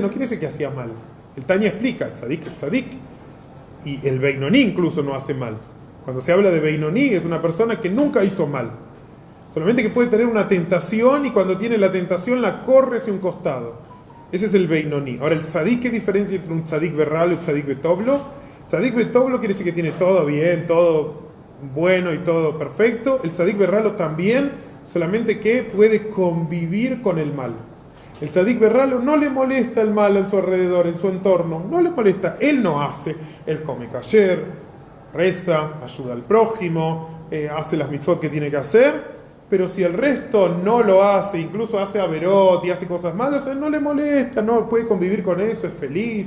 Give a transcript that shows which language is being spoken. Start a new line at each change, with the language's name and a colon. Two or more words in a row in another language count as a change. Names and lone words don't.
Spanish: No quiere decir que hacía mal. El Tanya explica, tzadik es tzadik. Y el Beinoní incluso no hace mal. Cuando se habla de Beinoní es una persona que nunca hizo mal. Solamente que puede tener una tentación y cuando tiene la tentación la corre hacia un costado. Ese es el Beinoní. Ahora el tzadik, ¿qué diferencia entre un
Hebrew: צדיק ורע לו
Spanish: y un
Hebrew: צדיק וטוב לו? צדיק וטוב לו
Spanish: quiere decir que tiene todo bien, todo bueno y todo perfecto. El
Hebrew: צדיק ורע לו
Spanish: también, solamente que puede convivir con el mal. El
Hebrew: צדיק ורע לו
Spanish: no le molesta el mal en su alrededor, en su entorno, no le molesta, él no hace, él come kasher, reza, ayuda al prójimo, hace las mitzvot que tiene que hacer, pero si el resto no lo hace, incluso hace averot y hace cosas malas, a él no le molesta, no puede convivir con eso, es feliz.